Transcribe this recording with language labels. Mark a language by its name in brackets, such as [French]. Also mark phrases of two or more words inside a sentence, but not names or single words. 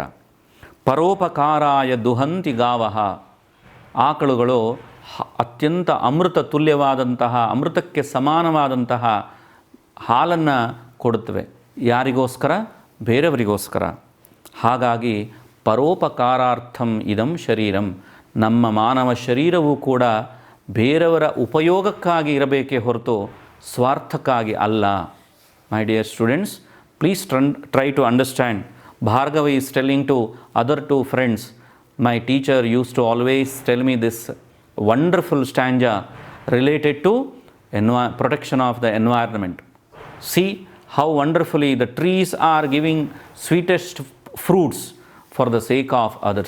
[Sanskrit] ಪರೋಪಕಾರಾಯ ದುಹಂತಿ ಗಾವಹ. [Kannada] ಆಕಳುಗಳು ಅತ್ಯಂತ ಅಮೃತ ತುಲ್ಯವಾದಂತಹ, ಅಮೃತಕ್ಕೆ ಸಮಾನವಾದಂತಹ ಹಾಲನ್ನು ಕೊಡುತ್ತವೆ. ಯಾರಿಗೋಸ್ಕರ? ಬೇರೆಯವರಿಗೋಸ್ಕರ. ಹಾಗಾಗಿ [Sanskrit] ಪರೋಪಕಾರಾರ್ಥಂ ಇದಂ ಶರೀರಂ. [Kannada] ನಮ್ಮ ಮಾನವ ಶರೀರವೂ ಕೂಡ ಬೇರೆಯವರ ಉಪಯೋಗಕ್ಕಾಗಿ ಇರಬೇಕೇ ಹೊರತು ಸ್ವಾರ್ಥಕ್ಕಾಗಿ ಅಲ್ಲ. [English] My dear students, please try to understand. Bhargava is telling to other two friends. My teacher used to always tell me this wonderful stanza related to protection of the environment. See how wonderfully the trees are giving sweetest fruits for the sake of others.